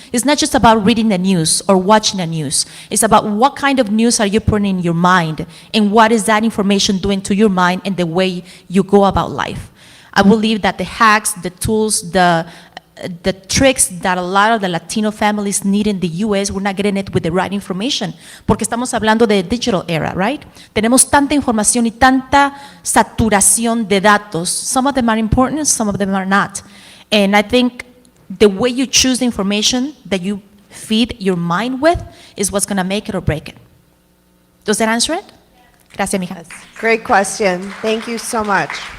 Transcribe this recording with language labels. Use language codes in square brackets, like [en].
[en] It's not just about reading the news or watching the news. It's about what kind of news are you putting in your mind, and what is that information doing to your mind and the way you go about life. I believe that the hacks, the tools, the tricks that a lot of the Latino families need in the US, we're not getting it with the right information, [es] porque estamos hablando de digital era, [en] right? [es] Tenemos tanta información y tanta saturación de datos. [en] Some of them are important, some of them are not. And I think the way you choose the information that you feed your mind with is what's going to make it or break it. Does that answer it? [es] Gracias, mija. [en] Great question. Thank you so much.